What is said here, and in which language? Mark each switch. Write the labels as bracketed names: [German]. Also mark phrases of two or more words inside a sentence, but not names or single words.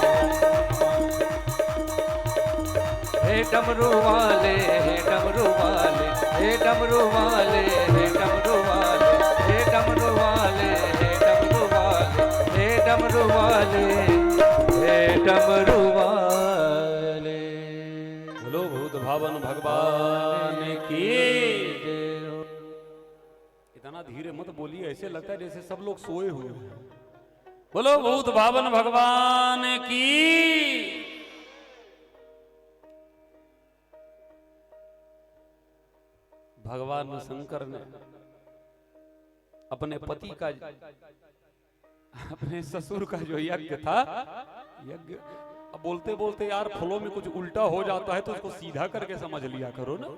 [Hindi] हे डमरू वाले, हे डमरू वाले, हे डमरू वाले, हे डमरू वाले, हे डमरू वाले, हे डमरू वाले, हे डमरू वाले, हे डमरू वाले। बोलो भूत भावन भगवान की। इतना धीरे मत बोलिए, ऐसे लगता है जैसे सब लोग सोए हुए हैं। बोलो भूत भावन भगवान की। भगवान शंकर ने अपने पति का, अपने ससुर का जो यज्ञ था, यज्ञ, अब बोलते बोलते यार फलों में कुछ उल्टा हो जाता है तो उसको सीधा करके समझ लिया करो ना।